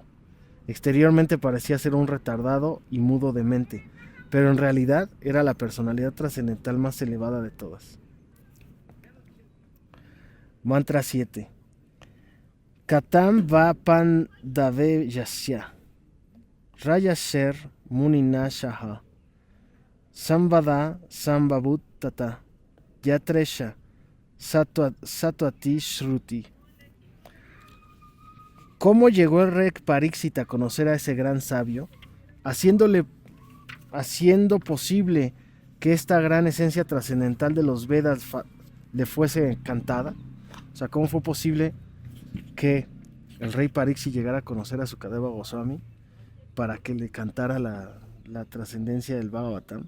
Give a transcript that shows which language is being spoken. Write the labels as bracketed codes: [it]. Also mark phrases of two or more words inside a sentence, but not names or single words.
[es] Exteriormente parecía ser un retardado y mudo de mente, pero en realidad era la personalidad trascendental más elevada de todas. [sa] Mantra 7. कथं वा पाण्डवेयस्य राजर्षेर् मुनिना सह संवाद समभूत् तत यत्रैषा सात्वती श्रुति. [es] ¿Cómo llegó el rey Pariksit a conocer a ese gran sabio? Haciendo posible que esta gran esencia trascendental de los Vedas le fuese cantada. O sea, ¿cómo fue posible que el rey Pariksit llegara a conocer a Sukadeva Goswami para que le cantara la trascendencia del Bhagavatam?